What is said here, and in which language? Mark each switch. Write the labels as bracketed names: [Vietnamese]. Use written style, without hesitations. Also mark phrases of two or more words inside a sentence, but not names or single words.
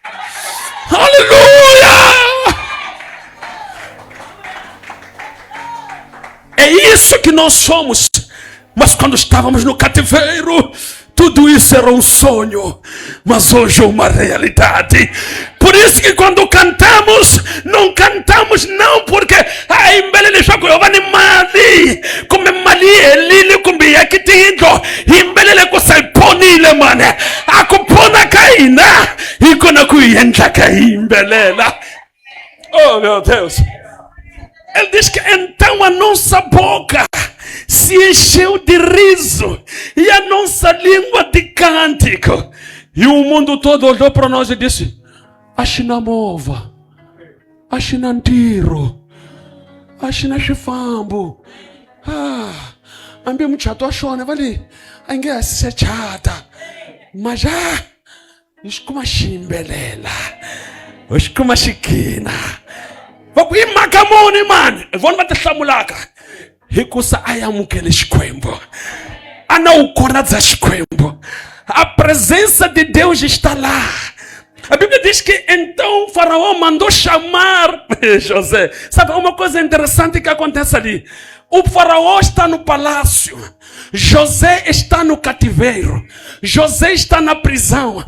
[Portuguese] Aleluia! É isso que nós somos. Mas quando estávamos no cativeiro, tudo isso era um sonho, mas hoje é uma realidade. Por isso que quando cantamos não porque [Tsonga] imbelele shako yovani mali kume mali elili kumbi yakitindo imbelele ko saiponile mane akupona kaina ikona kuyenza kaimbelela. [Portuguese] Oh, meu Deus! Ele diz que então a nossa boca se encheu de riso e a nossa língua de cântico. E o mundo todo olhou para nós e disse: [Tsonga] Ashina mova, Ashina ntiro, Ashina xifambo. Ambi muchato ashona vali, ange se chata. Mas iskuma ximbelela, iskuma xikina. Vakuyi makamoni mani, vona va tahlamulaka. Hikusa ayamukele Xikwembu. Ana ukona za Xikwembu. [Portuguese] A presença de Deus está lá. A Bíblia diz que então o faraó mandou chamar José. Sabe uma coisa interessante que acontece ali? O faraó está no palácio. José está no cativeiro. José está na prisão.